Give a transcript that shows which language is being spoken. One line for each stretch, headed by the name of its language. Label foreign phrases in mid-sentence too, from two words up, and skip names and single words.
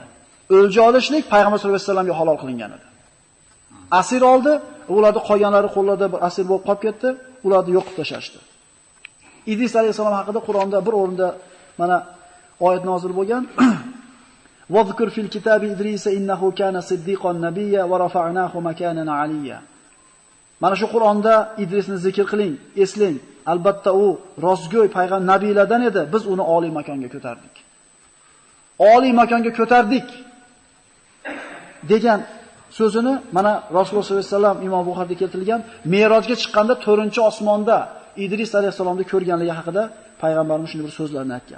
Uzbek: O'lja olishlik payg'ambar
Arabic: صلى الله عليه وسلم
Uzbek: halol qilingan edi. Asir oldi, ularni qolganlari qo'llarda bir asir bo'lib qolib ketdi, ularni yo'q qilib tashlashdi. Idris alayhisalom haqida Qur'onda bir o'rinda mana oyat nozil bo'lgan.
Arabic: واذكر في الكتاب إدريس إنه كان صديقا نبيا ورفعناه مكانا عليا.
Uzbek: Mana shu Qur'onda Idrisni zikr qiling, eslang. Albatta u rostgo'y payg'ambar nabiylardan edi. Biz uni oliy makonga ko'tardik. Oliy makonga ko'tardik degan so'zini mana Rasululloh
Arabic: صلى الله عليه وسلم
Uzbek: Imom Buxoriyda keltirilgan Me'rojga chiqqanda 4-osmonda Idris alayhisalomni ko'rganligi haqida payg'ambarimiz shunday bir so'zlarni aytgan.